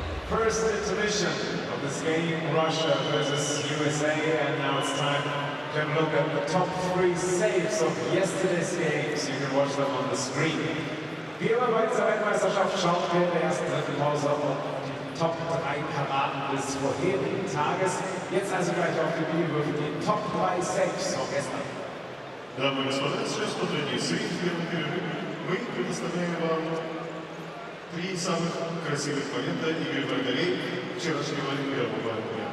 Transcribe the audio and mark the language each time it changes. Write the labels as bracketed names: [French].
[English] First intermission of this game, Russia versus USA, and now it's time to have a look at the top 3 saves of yesterday's games. You can watch them on the screen. [German] Wie immer bei dieser Weltmeisterschaft schauen wir in der ersten Pause auf die Top 3 Paraden des vorherigen Tages. Jetzt also gleich auf die Bühne für die Top 3 Saves von gestern. [Russian] Дамы и господа, сейчас по традиции в первом перерыве мы предоставляем вам 3 самых красивых момента игры вратарей вчерашнего первого дня.